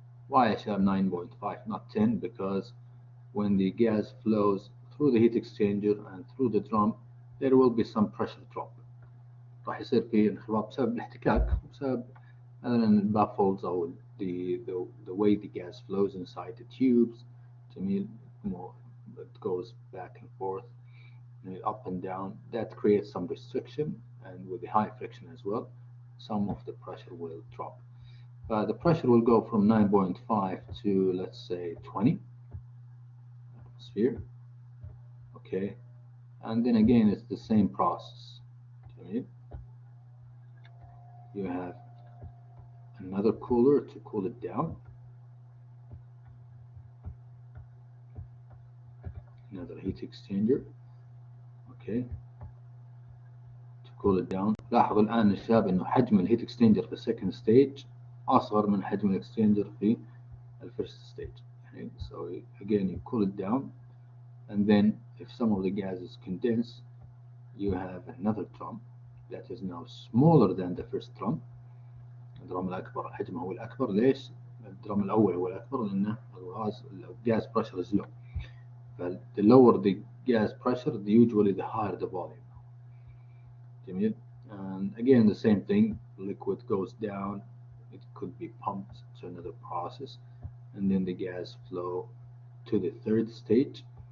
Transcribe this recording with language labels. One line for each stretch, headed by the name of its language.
English: Why I have 9.5, not 10? Because when the gas flows through the heat exchanger and through the drum, there will be some pressure drop.
Arabic: راح يصير في انخفاض بسبب الاحتكاك بسبب مثلا البافولز او
English: the way the gas flows inside the tubes. جميل, more it goes back and forth, up and down. That creates some restriction, and with the high friction as well, some of the pressure will drop. The pressure will go from 9.5 to, let's say, 20 atmosphere. Okay, and then again it's the same process. You have another cooler to cool it down, another heat exchanger, okay, to cool it down.
Arabic: لاحظوا الآن الشباب إنه حجم الهيت اكسشينجر في السكند ستيج أصغر من حجم الاكسشينجر في الفيرست ستيج.
English: So again you cool it down, and then if some of the gases condense, you have another drum that is now smaller than the first drum.
Arabic: الدرام الأكبر حجمه هو الأكبر. ليش؟ الدرام الأول هو الأكبر لأنه الغاز
English: pressure is low. The lower the gas pressure, usually the higher the volume.
Arabic: جميل.
English: And again the same thing, liquid goes down, it could be pumped to another process, and then the gas flow to the third stage.